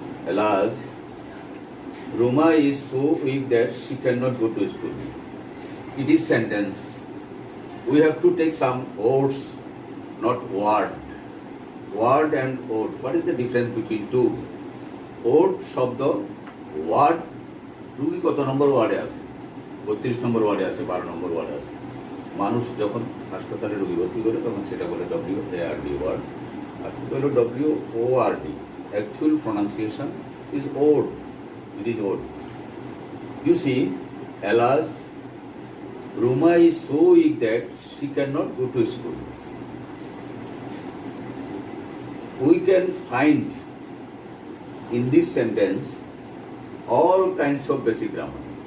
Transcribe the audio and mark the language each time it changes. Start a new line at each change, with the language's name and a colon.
English: Alas, Ruma is so weak that she cannot go to school. It is sentence. We have to take some words, not word. Word and word. What is the difference between two? Word, শব্দ, word.
Bangla: রুগী কত নম্বর ওয়ার্ডে আছে? 32 নম্বর ওয়ার্ডে আছে, 12 নম্বর ওয়ার্ডে আছে। মানুষ যখন হাসপাতালে রোগী ভর্তি করে তখন সেটা বলে WARD ওয়ার্ড, আর হলো WORD.
English: Actual pronunciation is word. It is old. You see, alas, Ruma is so weak that she cannot go to school. We can find in this sentence all kinds of basic grammar.